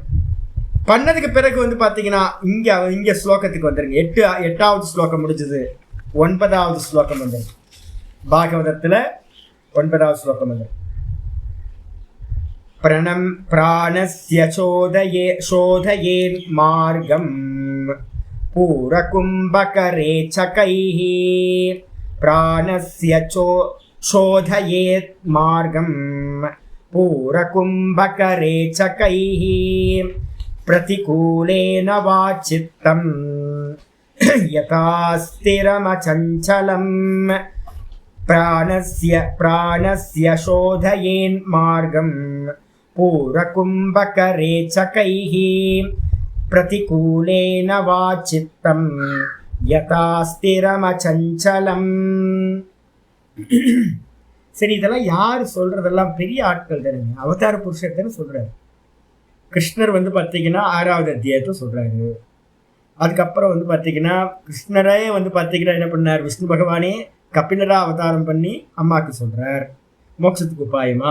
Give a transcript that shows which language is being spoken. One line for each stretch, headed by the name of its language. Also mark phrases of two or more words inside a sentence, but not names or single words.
Tamil: பண்ணதுக்கு பிறகு வந்து பாத்தீங்கன்னா இங்க ஸ்லோகத்துக்கு வந்துருங்க. 8வது ஸ்லோகம் முடிஞ்சது, 9வது ஸ்லோகம் வந்து பாகவதத்துல 9வது ஸ்லோகம் வந்து
Sanskrit: प्राणस्य शोधये मार्गम् पूरकुम्भकरेचकैः प्राणस्य शोधयेत् मार्गम् पूरकुम्भकरेचकैः प्रतिकूलेन वा चित्तम् यथा स्थिरमचञ्चलम् प्राणस्य शोधयेन् मार्गम् पूरकुम्भकरेचकैः प्रतिकूलेन वा चित्तम् यथा स्थिरमचञ्चलम्.
Tamil: சரி, இதெல்லாம் யார் சொல்றதெல்லாம்? பெரிய ஆட்கள் தானே, அவதார புருஷர் தானே சொல்றாரு. கிருஷ்ணர் வந்து பார்த்தீங்கன்னா 6வது அத்தியாயத்தை சொல்றாரு. அதுக்கப்புறம் வந்து பார்த்தீங்கன்னா கிருஷ்ணரே வந்து பார்த்தீங்கன்னா என்ன பண்ணார், விஷ்ணு பகவானே கபிலரா அவதாரம் பண்ணி அம்மாவுக்கு சொல்றார் மோட்சத்துக்கு உபாயமா.